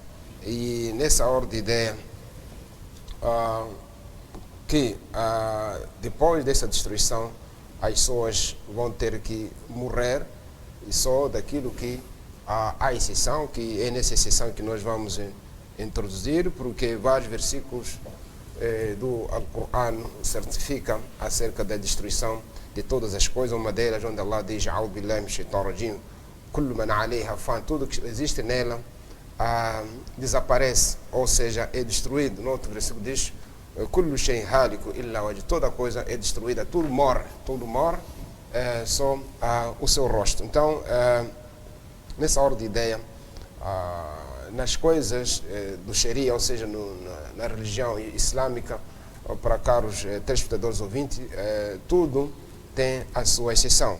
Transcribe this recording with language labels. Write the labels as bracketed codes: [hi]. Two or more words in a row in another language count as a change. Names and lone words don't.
[pt] E nessa ordem de ideia que depois dessa destruição as pessoas vão ter que morrer e só daquilo que há exceção, que é nessa exceção que nós vamos introduzir, porque vários versículos do Alcorão certificam acerca da destruição de todas as coisas. Uma delas onde Allah diz [ar] أعوذ بالله من الشيطان الرجيم كل من عليها فان, [pt] tudo que existe nela desaparece, ou seja, é destruído. No outro versículo diz [ar] كل شيء هالك إلا وجه, [pt] toda coisa é destruída, tudo morre, só o seu rosto. Então, nessa ordem de ideia, nas coisas do Sharia, ou seja, na religião islâmica, para caros telespectadores ouvintes, tudo tem a sua exceção.